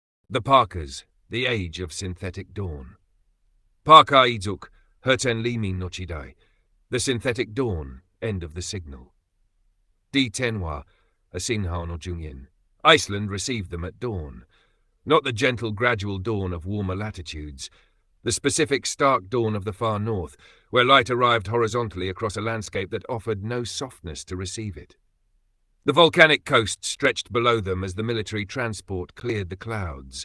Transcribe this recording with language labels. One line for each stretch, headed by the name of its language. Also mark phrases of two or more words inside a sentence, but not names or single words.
English: The Parkers, the Age of Synthetic Dawn. Paarkaa Izuk,
Japanese: 合成黎明の時代
English: The Synthetic Dawn, End of the Signal. D10
Japanese: 話 信号の終焉
English: Iceland received them at dawn. Not the gentle, gradual dawn of warmer latitudes. The specific, stark dawn of the far north, where light arrived horizontally across a landscape that offered no softness to receive it. The volcanic coast stretched below them as the military transport cleared the clouds.